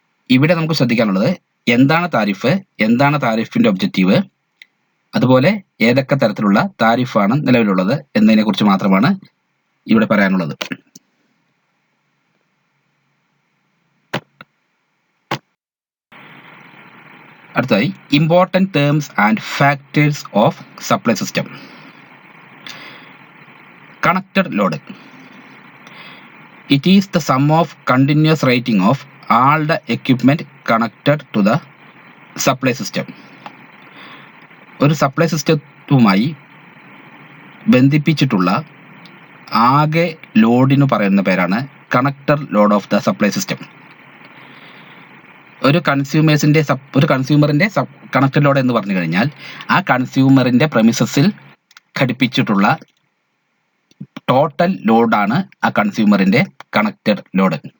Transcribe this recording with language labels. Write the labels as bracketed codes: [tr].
[ml] ഇവിടെ നമുക്ക് ശ്രദ്ധിക്കാനുള്ളത് എന്താണ് താരിഫ്, എന്താണ് താരിഫിന്റെ ഒബ്ജക്റ്റീവ്, അതുപോലെ ഏതൊക്കെ തരത്തിലുള്ള താരിഫാണ് നിലവിലുള്ളത് എന്നതിനെ കുറിച്ച് മാത്രമാണ് ഇവിടെ പറയാനുള്ളത്. [en] അടുത്തതായി important terms and factors of supply system. Connected load. It is the sum of continuous rating of all the equipment connected to the supply system. [ml] ഒരു സപ്ലൈ സിസ്റ്റവുമായി ബന്ധിപ്പിച്ചിട്ടുള്ള ആകെ ലോഡിന് പറയുന്ന പേരാണ് connected load of the supply system. ഒരു കൺസ്യൂമറിന്റെ connected load എന്ന് പറഞ്ഞു കഴിഞ്ഞാൽ ആ കൺസ്യൂമറിന്റെ പ്രമിസസിൽ ഘടിപ്പിച്ചിട്ടുള്ള ടോട്ടൽ ലോഡാണ് ആ കൺസ്യൂമറിന്റെ കണക്റ്റഡ് ലോഡ്.